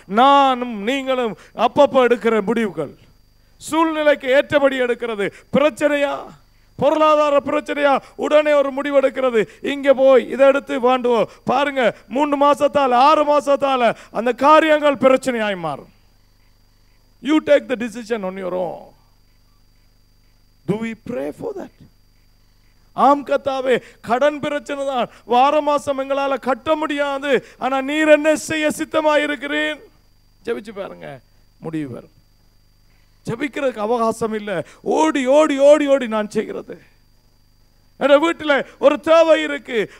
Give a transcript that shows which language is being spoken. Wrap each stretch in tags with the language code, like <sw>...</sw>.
<ta>நானும் நீங்களும் அப்பப்போ எடுக்கிற முடிவுகள், சூழ்நிலைக்கு ஏற்றபடி எடுக்கிறது. பிரச்சனையா, பொருளாதார பிரச்சனையா, உடனே ஒரு முடிவு எடுக்கிறது. இங்க போய் இதை எடுத்து வாண்டுவோம். பாருங்க, 3 மாசத்தால 6 மாசத்தால அந்த காரியங்கள் பிரச்சனையாய் மாறும்.</ta> <en>You take the decision on your own. Do we pray for that?</en> <ta>ஆம் கர்த்தாவே, கடன் பிரச்சனை தான், வார மாசம் எங்களால கட்ட முடியாது, ஆனா நீர் என்ன செய்ய சித்தமாயிருக்கிறேன். ஜெபிச்சு பாருங்க, முடிவு வரும். ஜெபிக்கிறதுக்கு அவகாசம் இல்லை. ஓடி ஓடி ஓடி ஓடி நான் செய்கிறது. என் வீட்டில் ஒரு தேவை இருக்கு.</ta>